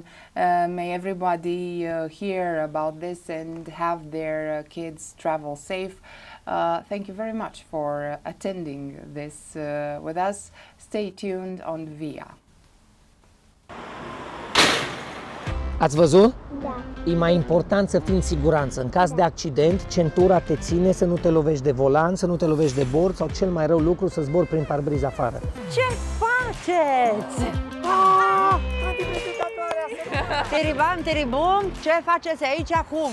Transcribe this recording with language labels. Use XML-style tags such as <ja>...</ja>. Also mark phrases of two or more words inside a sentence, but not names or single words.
<en>May everybody hear about this and have their kids travel safe. Thank you very much for attending this with us. Stay tuned on VIA.</en> <ro>Ați văzut? Da. E mai important să fii în siguranță. În caz de accident, centura te ține să nu te lovești de volan, să nu te lovești de bord sau cel mai rău lucru să zbori prin parbriz afară. Ce faceți? Teribam, teribum, ce faceți aici acum?</ro>